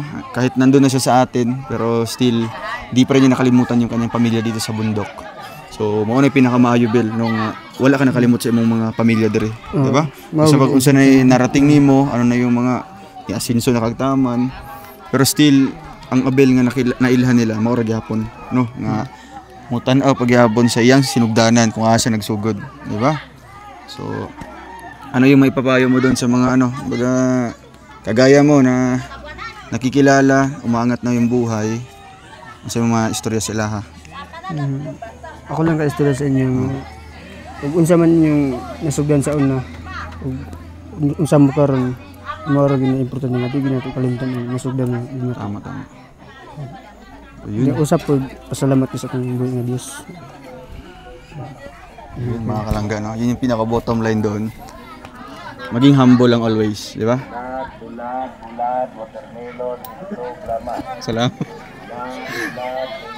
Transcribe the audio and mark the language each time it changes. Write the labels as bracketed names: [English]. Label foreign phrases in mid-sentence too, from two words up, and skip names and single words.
[Filipino] Kahit nandun na siya sa atin, pero still, di pa rin niya nakalimutan yung kanyang pamilya dito sa bundok. [Cebuano] So, mauna yung pinakamaayo, Bel, nung wala ka nakalimut sa imong mga pamilya diri, di ba? [Filipino] Kasi kung saan ay narating nimo, ano na yung mga asinso na kagtaman, pero still, [Cebuano] ang Abel nga nailhan nila, maura gyapon, no? Nga, mutan-aw pagyapon sa iyang sinugdanan kung asa nagsugod, di ba? [Filipino] So, ano yung may papayo mo doon sa mga baga kagaya mo na nakikilala, umaangat na yung buhay, sa mga istorya sila ha? [Cebuano] Ako lang ka-istorya sa inyo. Kung unsa man yung nasugdan sa una, kung unsa mo karon, mao ra gyud importante nga di ginato kalimtan ang nasugdan na. Tama. Yung usap po, pasalamat ko sa kong buhay nga Diyos. Yun, mga kalangga, no? [Filipino] Yun yung pinaka- [English] bottom line [Filipino] doon. Maging humble lang always, di ba? Salamat. Sige po, salamat po.